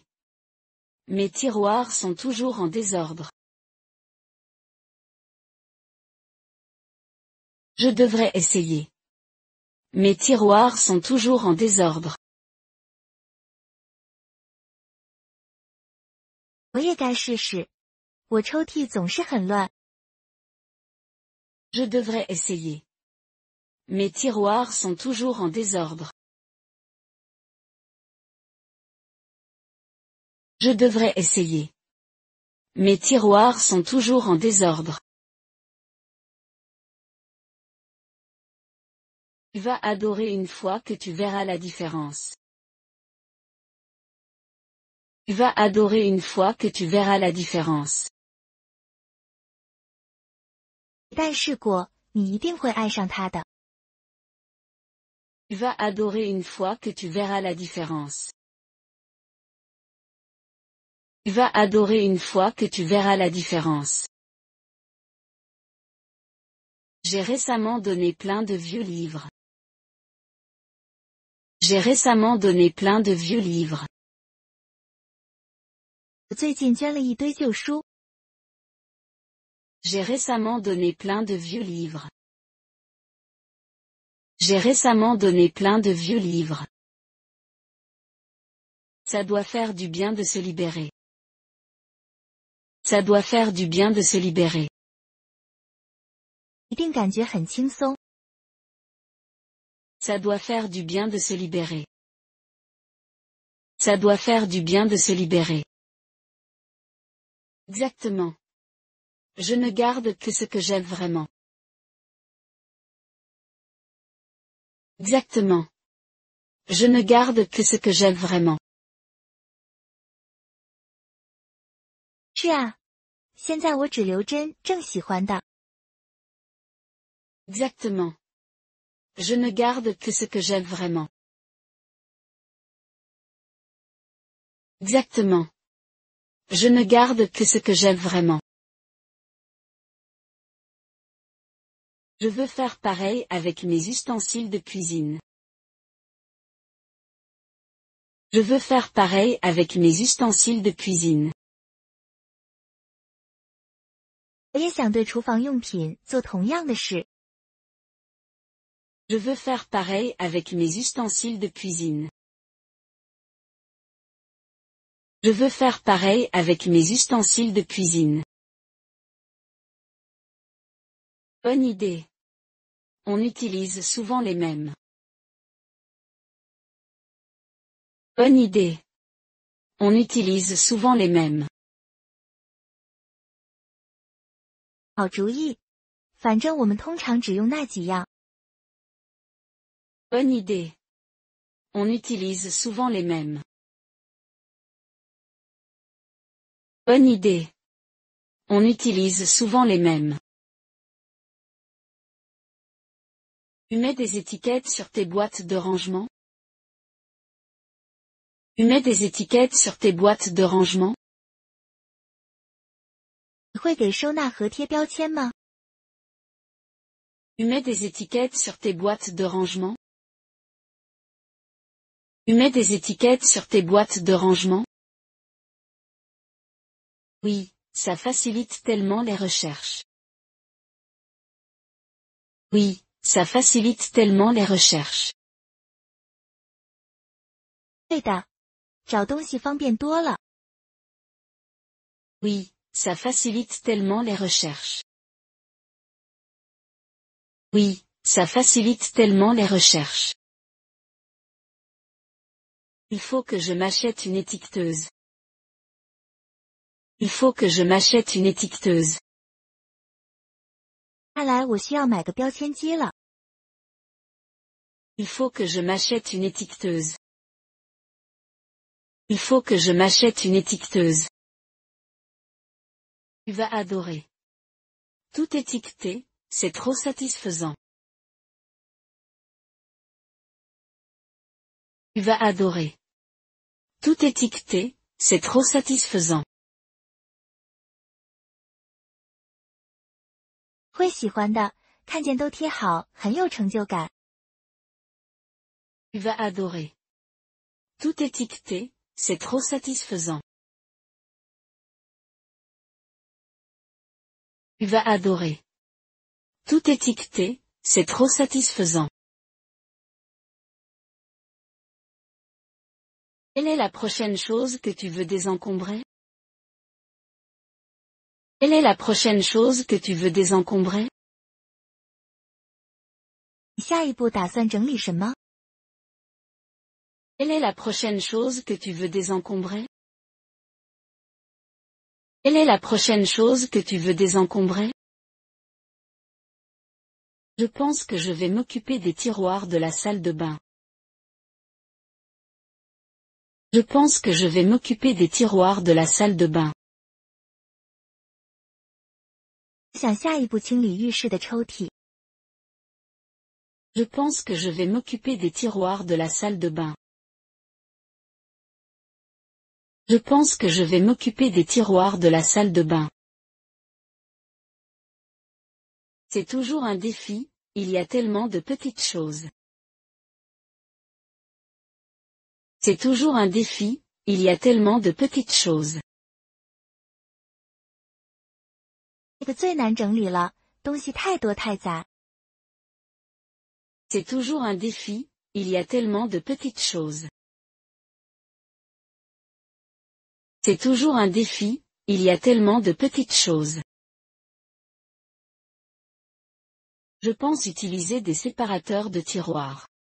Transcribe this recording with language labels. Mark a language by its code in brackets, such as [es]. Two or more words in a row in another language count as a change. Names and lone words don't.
[fr] Mes tiroirs sont toujours en désordre. Je devrais essayer. Mes tiroirs sont toujours en désordre. [zh] 我也该试试。我抽屉总是很乱。 [fr] Je devrais essayer. Mes tiroirs sont toujours en désordre. Je devrais essayer. Mes tiroirs sont toujours en désordre. Tu vas adorer une fois que tu verras la différence. Tu vas adorer une fois que tu verras la différence. [zh] 一旦试过，你一定会爱上它的。 [fr] Tu vas adorer une fois que tu verras la différence. Tu vas adorer une fois que tu verras la différence. J'ai récemment donné plein de vieux livres. J'ai récemment donné plein de vieux livres. [zh] 我最近捐了一堆旧书。 [fr] J'ai récemment donné plein de vieux livres. J'ai récemment donné plein de vieux livres. Ça doit faire du bien de se libérer. Ça doit faire du bien de se libérer. [zh] 一定感觉很轻松。 [fr] Ça doit faire du bien de se libérer. Ça doit faire du bien de se libérer. Exactement. Je ne garde que ce que j'aime vraiment. Exactement. Je ne garde que ce que j'aime vraiment. [zh] 是啊，现在我只留真正喜欢的。 [fr] Exactement. Je ne garde que ce que j'aime vraiment. Exactement. Je ne garde que ce que j'aime vraiment. Je veux faire pareil avec mes ustensiles de cuisine. Je veux faire pareil avec mes ustensiles de cuisine. [zh] 我也想对厨房用品做同样的事。 [fr] Je veux faire pareil avec mes ustensiles de cuisine. Je veux faire pareil avec mes ustensiles de cuisine. Bonne idée. On utilise souvent les mêmes. Bonne idée. On utilise souvent les mêmes. [zh] 好主意。反正我们通常只用那几样。 [fr] Bonne idée. On utilise souvent les mêmes. Bonne idée. On utilise souvent les mêmes. Tu mets des étiquettes sur tes boîtes de rangement? Tu mets des étiquettes sur tes boîtes de rangement? [zh] 你会给收纳盒贴标签吗？ [fr] Tu mets des étiquettes sur tes boîtes de rangement? Tu mets des étiquettes sur tes boîtes de rangement? Oui, ça facilite tellement les recherches. Oui, ça facilite tellement les recherches. [zh] 对的，找东西方便多了。 [fr] Oui, ça facilite tellement les recherches. Oui, ça facilite tellement les recherches. Il faut que je m'achète une étiqueteuse. Il faut que je m'achète une étiqueteuse. [zh] 看来我需要买个标签机了。 [fr] Il faut que je m'achète une étiqueteuse. Il faut que je m'achète une étiqueteuse. Tu vas adorer. Tout étiqueté, c'est trop satisfaisant. Tu vas adorer. Tout étiqueté, c'est trop satisfaisant. [zh] 会喜欢的，看见都贴好，很有成就感。 [fr] Tu vas adorer. Tout étiqueté, c'est trop satisfaisant. Tu vas adorer. Tout étiqueté, c'est trop satisfaisant. Quelle est la prochaine chose que tu veux désencombrer? Quelle est la prochaine chose que tu veux désencombrer? [zh] 你下一步打算整理什么？ [fr] Quelle est la prochaine chose que tu veux désencombrer? Quelle est la prochaine chose que tu veux désencombrer? Je pense que je vais m'occuper des tiroirs de la salle de bain. Je pense que je vais m'occuper des tiroirs de la salle de bain. [zh] 想下一步清理浴室的抽屉。 [fr] Je pense que je vais m'occuper des tiroirs de la salle de bain. Je pense que je vais m'occuper des tiroirs de la salle de bain. C'est toujours un défi, il y a tellement de petites choses. C'est toujours un défi, il y a tellement de petites choses. [zh] 这个最难整理了，东西太多太杂。 [fr] C'est toujours un défi, il y a tellement de petites choses. C'est toujours un défi, il y a tellement de petites choses. Je pense utiliser des séparateurs de tiroirs.